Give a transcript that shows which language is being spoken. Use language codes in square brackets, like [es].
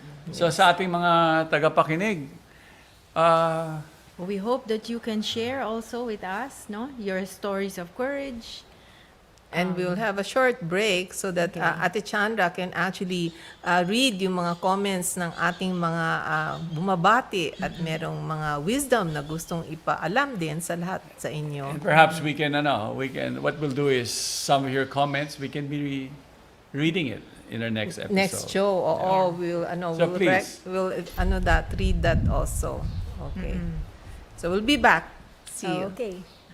[tl] So sa ating mga tagapakinig, [en] We hope that you can share also with us, no, your stories of courage. And we'll have a short break so that Ate Chandra can actually read [tl] yung mga comments ng ating mga bumabati at merong mga wisdom na gustong ipaalam din sa lahat sa inyo. [en] and perhaps what we'll do is some of your comments, we can be reading it in our next episode. Next show, oo, So please. we'll read that also. Okay. So we'll be back. See you. Okay.